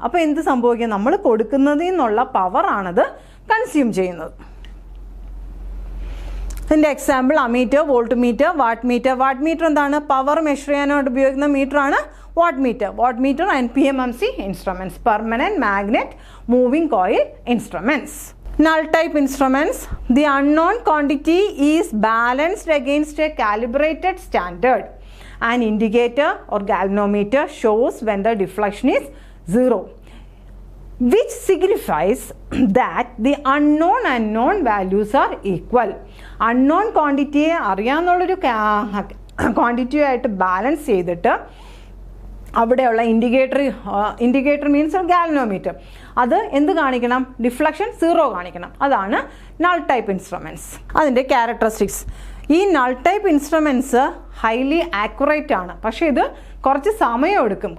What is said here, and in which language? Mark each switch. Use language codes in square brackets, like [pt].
[ml] അപ്പോൾ എന്ത് സംഭവിക്കും, നമ്മൾ കൊടുക്കുന്നതിൽ നിന്നുള്ള പവറാണത് കൺസ്യൂം ചെയ്യുന്നത്. ഇതിൻ്റെ example ammeter, volt meter, watt meter. Watt meter എന്താണ്, പവർ മെഷർ ചെയ്യാനായിട്ട് ഉപയോഗിക്കുന്ന മീറ്ററാണ് watt meter. [en] Watt meter and PMMC instruments, permanent magnet moving coil instruments. Null type instruments: the unknown quantity is balanced against a calibrated standard. An indicator or galvanometer shows when the deflection is 0, which signifies that the unknown and known values are equal. [ml] Unknown quantity അറിയാന്നുള്ളൊരു quantity ആയിട്ട് balance ചെയ്തിട്ട് അവിടെയുള്ള indicator means galvanometer, അത് എന്ത് കാണിക്കണം, deflection 0 കാണിക്കണം. അതാണ് null type instruments. അതിൻ്റെ characteristics: ഈ null type instruments highly accurate ആണ്, പക്ഷേ ഇത് കുറച്ച് സമയം എടുക്കും.